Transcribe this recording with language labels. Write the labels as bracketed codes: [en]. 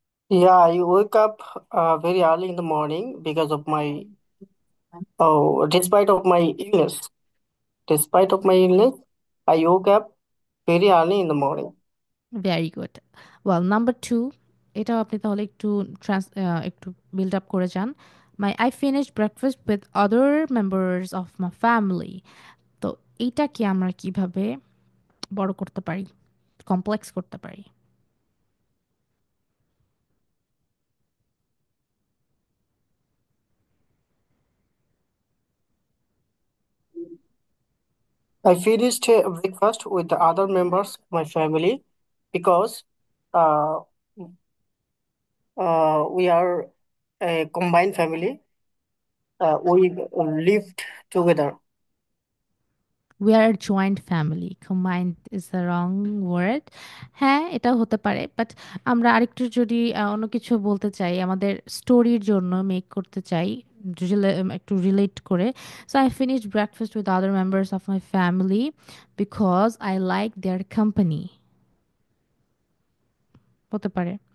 [en] Yeah, I wake up very early in the morning because of my despite of my illness. Despite of my illness, I woke up very early in the morning. Very good. [bn] Well, number two, এটাও আপনি তাহলে একটু একটু build up করে যান। [en] I finish breakfast with other members of my family. [bn] তো এইটাকে আমরা কিভাবে বড় করতে পারি, কমপ্লেক্স করতে পারি? [en] I finished breakfast with the other members of my family because uh, we are a combined family. We lived together. We are joint family, combined is the wrong word. [bn] হ্যাঁ, এটাও হতে পারে, বাট আমরা আরেকটু যদি অন্য কিছু বলতে চাই, আমাদের স্টোরির জন্য মেক করতে চাই, একটু রিলেট করে। [en] so I finish breakfast with other members of my family because I like their company, [bn] হতে পারে।